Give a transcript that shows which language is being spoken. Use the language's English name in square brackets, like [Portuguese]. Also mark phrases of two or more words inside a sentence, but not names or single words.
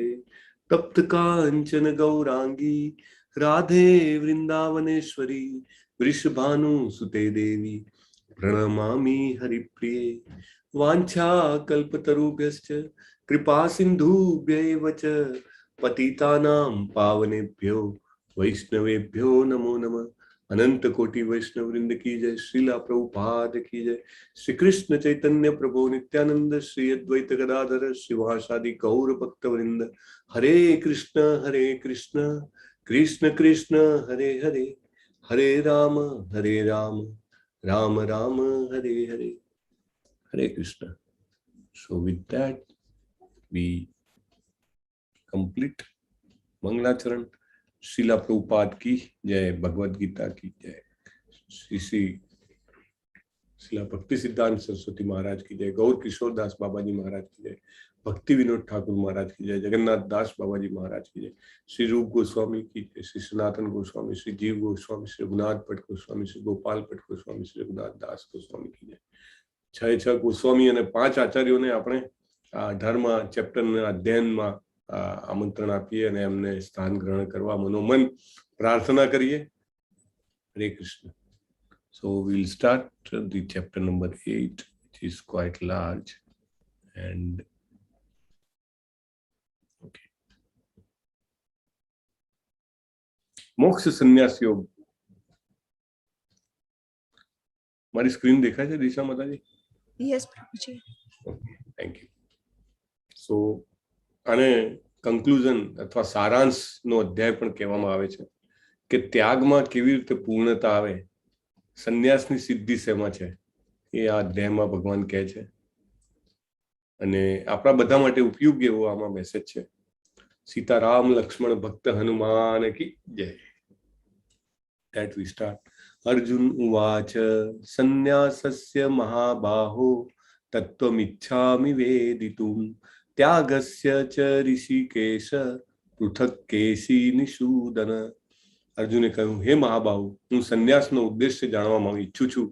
[Sanskrit] तप्त कांचन गौरांगी राधे वृंदावनेश्वरी वृषभानुसुते देवी प्रणमामि हरिप्रिये। वाञ्छा कल्पतरुभ्यश्च कृपा सिन्धुभ्यैव च पतितानां पावनेभ्यो वैष्णवेभ्यो नमो नमः। [Hindi] अनंत कोटि वैष्णव वृंद की जय। श्रीला प्रभुपाद की जय। [Sanskrit] श्री कृष्ण चैतन्य प्रभु नित्यानंद श्री अद्वैत गदाधर शिवासादि गौर भक्त वृंद। हरे कृष्ण कृष्ण कृष्ण हरे हरे, हरे राम राम राम हरे हरे, हरे कृष्ण. [English] So with that we complete मंगलाचरण. [Hindi] शीला प्रभुपाद की जय, भगवद गीता की जय, श्री शीला भक्ति सिद्धांत सरस्वती महाराज की जय, गौर किशोर दास बाबा जी महाराज की जय, भक्ति विनोद ठाकुर महाराज की जय, जगन्नाथ दास बाबा जी महाराज की जय, श्री रूप गोस्वामी की जय, श्री सनातन गोस्वामी, श्री जीव गोस्वामी, श्री रघुनाथ भट्ट गोस्वामी, श्री गोपाल भट्ट गोस्वामी, श्री रघुनाथ दास गोस्वामी की जय. [Gujarati] 6 गोस्वामी અને 5 આચાર્યોને આપણે ધર્મ ચેપ્ટરના અધ્યયનમાં આમંત્રણ આપીએ અને એમને સ્થાન ગ્રહણ કરવા મનોમન પ્રાર્થના કરીએ. હરે કૃષ્ણ. [English] So we'll start the chapter number 8, which which is quite large. And okay, મોક્ષ સંન્યાસ યોગ. [Gujarati] મારી સ્ક્રીન દેખાય છે દિશા માતાજી? યસ પ્રભુજી. [English] Okay, thank you. [Gujarati] સો આને કન્ક્લુઝન અથવા સારાંશનો અધ્યાય પણ કહેવામાં આવે છે કે ત્યાગમાં કેવી રીતે પૂર્ણતા આવે, સંન્યાસની સિદ્ધિ શેમાં છે, એ આ અધ્યાયમાં ભગવાન કહે છે. અને આપણા બધા માટે ઉપયોગી એવો આમાં મેસેજ છે. [Hindi] सीताराम लक्ष्मण भक्त हनुमान की जय. [English] That we start. [Sanskrit] अर्जुन उवाच संन्यासस्य महाबाहो तत्त्वमिच्छामि वेदितुम् त्यागस्य च हृषीकेश पृथक् केशि निषूदन. [Gujarati] અર્જુને કહ્યું, હે મહાબાહુ, હું સંન્યાસનો ઉદ્દેશ્ય જાણવા ઈચ્છું છું.